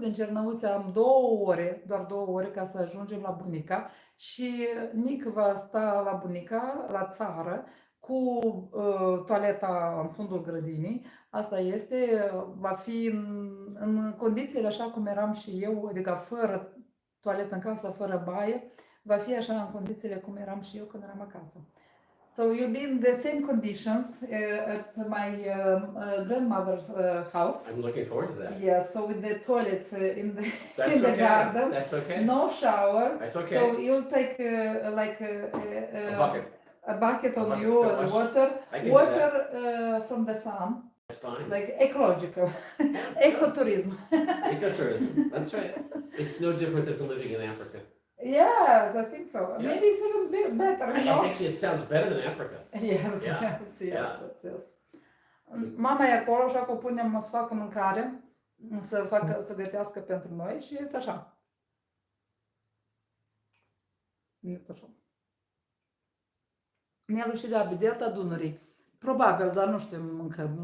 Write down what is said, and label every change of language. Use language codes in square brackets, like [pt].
[ro] Din Cernăuți am doar 2 ore ca să ajungem la bunica și Nic va sta la bunica, la țară, cu toaleta în fundul grădinii. Asta este, va fi în condițiile așa cum eram și eu, adică fără toaletă în casă, fără baie, va fi așa în condițiile cum eram și eu când eram acasă. [en] So you'll be in the same conditions at my grandmother's house. I'm looking forward to that. Yeah, so with the toilets in the garden. That's okay. No shower. That's okay. So you'll take A bucket. A bucket on you and water from the sun. That's fine. Like ecological, ecotourism. Ecotourism. That's right. It's no different than from living in Africa. Yes, I think so. Yeah. Maybe it's even better. You know? Actually, it sounds better than Africa. Yes, Yeah. yes. [ro] Mama e acolo, așa că o punem să facă mâncare, să gătească pentru noi și e așa. Este așa. Nelu și Gabi, delta Dunării. Probabil, dar nu știm încă.